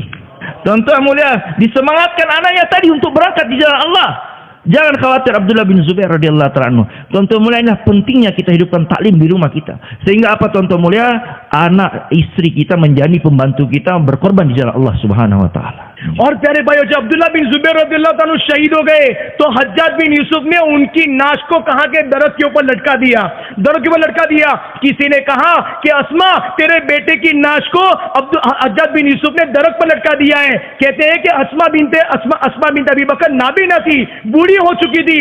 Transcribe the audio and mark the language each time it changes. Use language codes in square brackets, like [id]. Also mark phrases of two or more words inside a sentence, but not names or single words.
[id] Tuan-tuan mulia, disemangatkan anaknya tadi untuk berangkat di jalan Allah. Jangan khawatir Abdullah bin Zubair [ar] رضي الله تعالى عنه. [id] Tuan-tuan mulia, inilah pentingnya kita hidupkan taklim di rumah kita. Sehingga apa tuan-tuan mulia? Anak istri kita menjadi pembantu kita berkorban di jalan [ar] الله سبحانه وتعالى. [ur] اور پیارے بھائیو جب عبداللہ بن زبیر رضی اللہ تعالیٰ شہید ہو گئے تو حجاج بن یوسف نے ان کی ناش کو کہا کہ درخت کے اوپر لٹکا دیا. درخت کے اوپر لٹکا دیا. کسی نے کہا کہ اسما تیرے بیٹے کی ناش کو حجاج بن یوسف نے درخت پر لٹکا دیا ہے. کہتے ہیں کہ اسما بنت ابی بکر نابینا تھی, بوڑھی ہو چکی تھی.